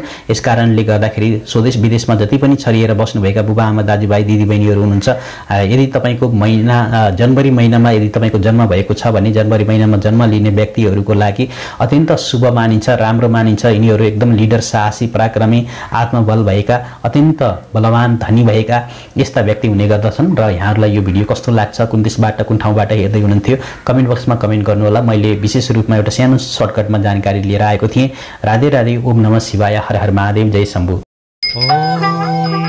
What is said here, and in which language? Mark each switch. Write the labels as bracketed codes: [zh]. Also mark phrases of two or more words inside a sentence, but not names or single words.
[ne] यस कारणले गर्दाखेरि स्वदेश विदेशमा जति पनि छरिएर बस्नुभएका बुबा आमा दाजुभाइ दिदीबहिनीहरू हुनुहुन्छ, यदि तपाईँको जनवरी महिनामा यदि तपाईँको जन्म भएको छ भने जनवरी महिनामा जन्म लिने व्यक्तिहरूको लागि अत्यन्त शुभ मानिन्छ, राम्रो मानिन्छ। यिनीहरू एकदम लिडर, साहसी, पराक्रमी, आत्मबल भएका, अत्यन्त बलवान, धनी भएका यस्ता व्यक्ति हुने गर्दछन्। र यहाँहरूलाई यो भिडियो कस्तो लाग्छ, कुन देशबाट कुन ठाउँबाट हेर्दै हुनुहुन्थ्यो, कमेन्ट बक्समा कमेन्ट गर्नुहोला। मैले विशेष रूपमा एउटा सानो सर्टकटमा जानकारी लिएर आएको थिएँ। राधे राधे, [sa] ओम नमः शिवाय, [ne] हर हर महादेव, जय शम्भु।